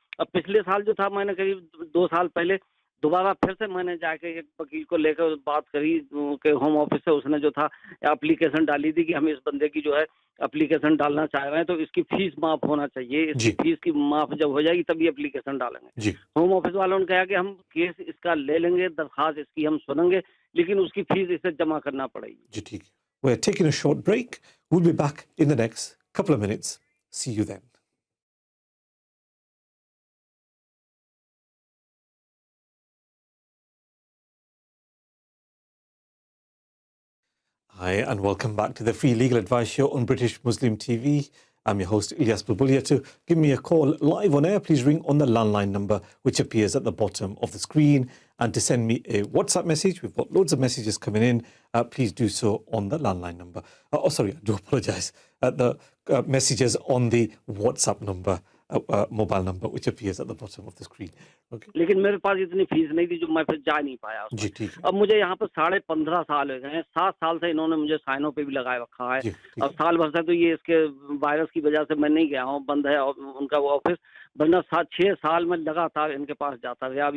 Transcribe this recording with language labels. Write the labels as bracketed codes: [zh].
[hi] अब पिछले साल जो था मैंने करीब 2 साल पहले दोबारा फिर से मैंने जाके एक वकील को लेकर बात करी के होम ऑफिस से, उसने जो था एप्लीकेशन डाली थी कि हम इस बंदे की जो है एप्लीकेशन डालना चाह रहे हैं तो इसकी फीस माफ होना चाहिए, इसकी फीस की माफ जब हो जाएगी तभी एप्लीकेशन डालेंगे। होम ऑफिस वालों ने कहा कि हम केस इसका ले लेंगे, दरखास्त इसकी हम सुनेंगे, लेकिन उसकी फीस इसे जमा करना पड़ेगी। जी ठीक है। [en] We're taking a short break. We'll be back in the next couple of minutes. See you then. Hi, and welcome back to the Free Legal Advice Show on British Muslim TV. I'm your host, Ilyas Bulbulia. To give me a call live on air, please ring on the landline number which appears at the bottom of the screen. And to send me a WhatsApp message, we've got loads of messages coming in, please do so on the landline number. Sorry, I do apologise. The messages on the WhatsApp number, mobile number, which appears at the bottom of the screen. Okay. [hi] लेकिन मेरे पास इतनी fees नहीं थी जो मैं फिर जा नहीं पाया उसमें। जी ठीक है। अब मुझे यहाँ पर 15.5 साल हो गए हैं, 7 साल से इन्होंने मुझे साइनों पे भी लगाए रखा है। अब साल भर से तो ये इसके वायरस की वजह से मैं नहीं गया हूँ, बंद है उनका वो ऑफिस, वरना 6 साल में लगातार इनके पास जाता रहा।